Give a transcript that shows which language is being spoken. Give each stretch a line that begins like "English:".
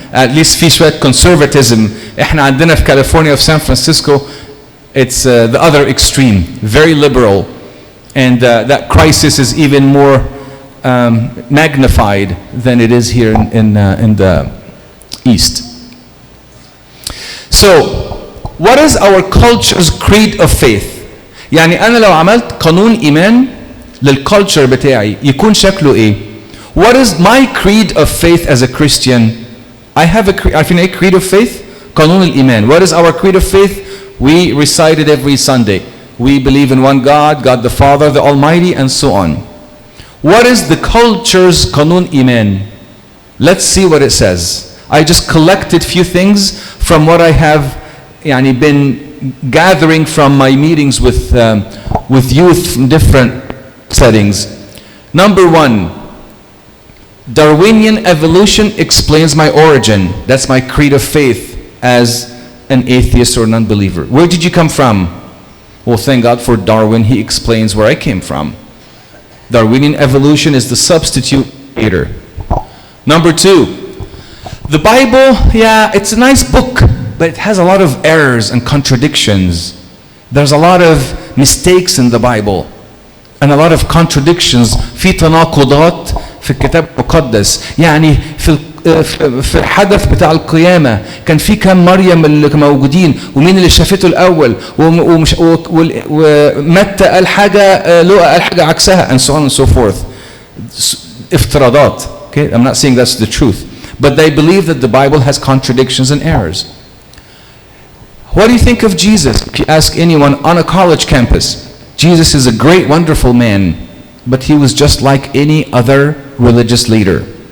English: At least
Arabic: في شوية
English: conservatism.
Arabic: احنا عندنا في كاليفورنيا في
English: San Francisco, it's the other extreme, very liberal, and that crisis is even more magnified than it is here in the East. So, what is our culture's creed of faith?
Arabic: يعني أنا لو عملت قانون إيمان للculture بتاعي يكون شكله إيه؟
English: What is my creed of faith as a Christian? I have a creed of faith. قانون الإيمان. What is our creed of faith? We recite it every Sunday. We believe in one God, God the Father, the Almighty, and so on. What is the culture's قانون إيمان? Let's see what it says. I just collected few things from what I have been gathering from my meetings with youth from different settings. Number 1, Darwinian evolution explains my origin. That's my creed of faith as an atheist or non-believer. Where did you come from? Well, thank God for Darwin. He explains where I came from. Darwinian evolution is the substitute creator. Number 2, the Bible, it's a nice book, but it has a lot of errors and contradictions. There's a lot of mistakes in the Bible and a lot of contradictions.
Arabic: في تناقضات في الكتاب المقدس. يعني في الحدث بتاع القيامة كان في كم مريم اللي موجودين ومين اللي شافته الأول ومتى قال حاجة لوقا قال حاجة عكسها
English: and so on and so forth.
Arabic: افتراضات.
English: Okay, I'm not saying that's the truth, but they believe that the Bible has contradictions and errors. What do you think of Jesus? If you ask anyone on a college campus, Jesus is a great, wonderful man, but he was just like any other religious leader.